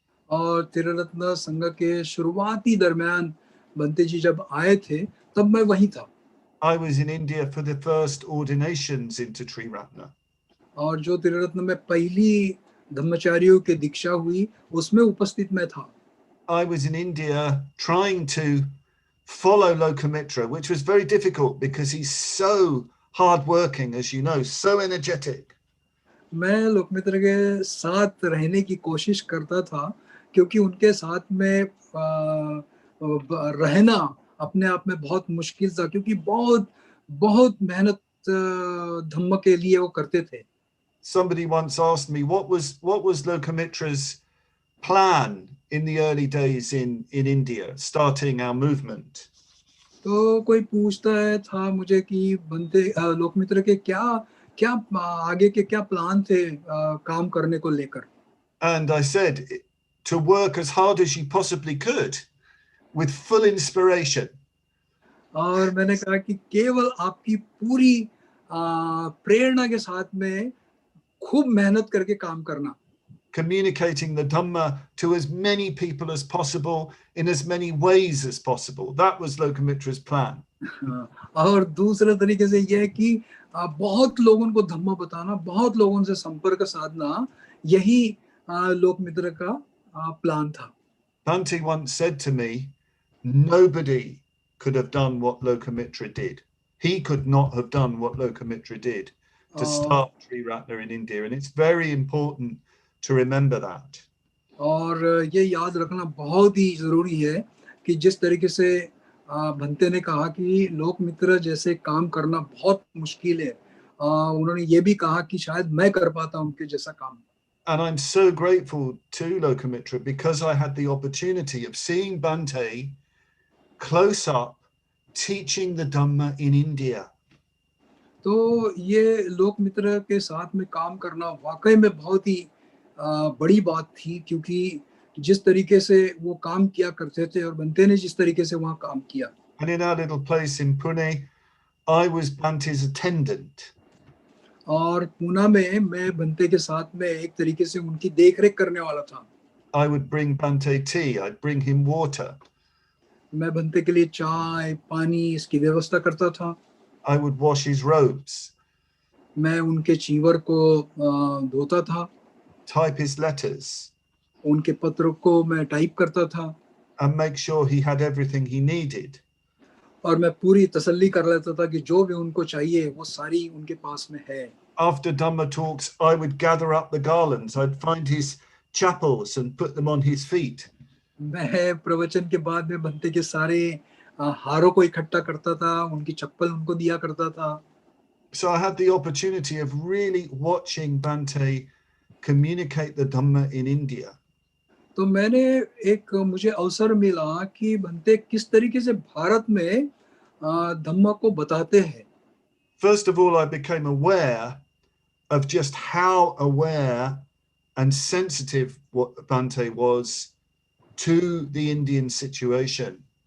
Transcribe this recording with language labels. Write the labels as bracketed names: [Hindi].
[Hindi] और त्रिरत्न संघ के शुरुआती दरमियान बंते जी जब आए थे तब मैं वहीं था। [English] I was in India for the first ordinations into Triratna. [Hindi] और जो त्रिरत्न में पहली धम्मचारियों की दीक्षा हुई उसमें उपस्थित मैं था। [English] I was in India trying to follow Lokamitra, which was very difficult because he's so hardworking, as you know, so energetic. [Hindi] मैं लोकमित्र के साथ रहने की कोशिश करता था क्योंकि उनके साथ में रहना अपने आप में बहुत मुश्किल था, क्योंकि बहुत बहुत मेहनत धम्म के लिए वो करते थे। [English] Somebody once asked me what was Lokamitra's plan in the early days in India, starting our movement. [Hindi] तो कोई पूछता था मुझे कि बंते लोकमित्र के क्या आगे के क्या प्लान थे काम करने को लेकर। [English] And I said, to work as hard as you possibly could with full inspiration. [Hindi] और मैंने कहा कि केवल आपकी पूरी प्रेरणा के साथ में खूब मेहनत करके काम करना। [English] Communicating the Dhamma to as many people as possible in as many ways as possible. That was Lokamitra's plan. [Hindi] और दूसरे तरीके से यह है कि बहुत लोगों को धम्म बताना, बहुत लोगों से संपर्क साधना, यही लोकमित्र का प्लान था। [English] Bhante once said to me, nobody could have done what Lokamitra did. He could not have done what Lokamitra did to start Triratna in India. And it's very important to remember that. [Hindi] और ये याद रखना बहुत ही जरूरी है कि जिस तरीके से भंते ने कहा कि लोकमित्र जैसे काम करना बहुत मुश्किल है, उन्होंने ये भी कहा कि शायद मैं कर पाता उनके जैसा काम। [English] And I'm so grateful to Lokamitra because I had the opportunity of seeing Bhante close up teaching the Dhamma in India. [Hindi] तो ये लोकमित्र के साथ में काम करना वाकई में बहुत ही बड़ी बात थी, क्योंकि जिस तरीके से वो काम किया करते थे और बंते ने जिस तरीके से वहाँ काम किया। [English] And in our little place in Pune, I was Bhante's attendant. [Hindi] और पूना में मैं बंते के साथ में एक तरीके से उनकी देखरेख करने वाला था। [English] I would bring Bhante tea, I'd bring him water. [Hindi] मैं बंते के लिए चाय पानी इसकी व्यवस्था करता था। [English] I would wash his robes, [Hindi] मैं उनके चीवर को धोता था, [English] type his letters, [Hindi] उनके पत्र को मैं टाइप करता था, [English] and make sure he had everything he needed. [Hindi] और मैं पूरी तसल्ली कर लेता था कि जो भी उनको चाहिए वो सारी उनके पास में है। [English] After Dhamma talks, I would gather up the garlands. I'd find his chapels and put them on his feet. [Hindi] मैं प्रवचन के बाद में बंते के सारे हारों को इकट्ठा करता था, उनकी चप्पल उनको दिया करता था। [English] So I had the opportunity of really watching Bhante communicate the Dhamma in India. [Hindi] तो मुझे अवसर मिला कि बंते किस तरीके से भारत में धम्म को बताते हैं। [English] First of all, I became aware of just how aware and sensitive what Bhante was to the Indian situation.